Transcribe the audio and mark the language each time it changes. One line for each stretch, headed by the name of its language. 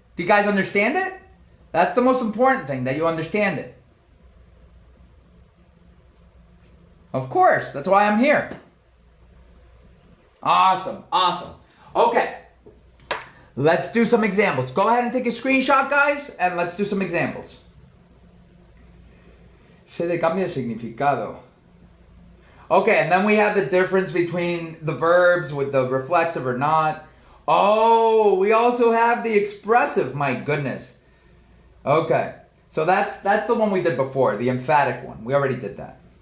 English: Do you guys understand it? That's the most important thing, that you understand it. Of course, that's why I'm here. Awesome, awesome. Okay. Let's do some examples. Go ahead and take a screenshot, guys, and let's do some examples.
Spanish: Se le cambia de significado.
English: Okay, and then we have the difference between the verbs with the reflexive or not. Oh, we also have the expressive, my goodness. Okay, so that's the one we did before, the emphatic one. We already did that.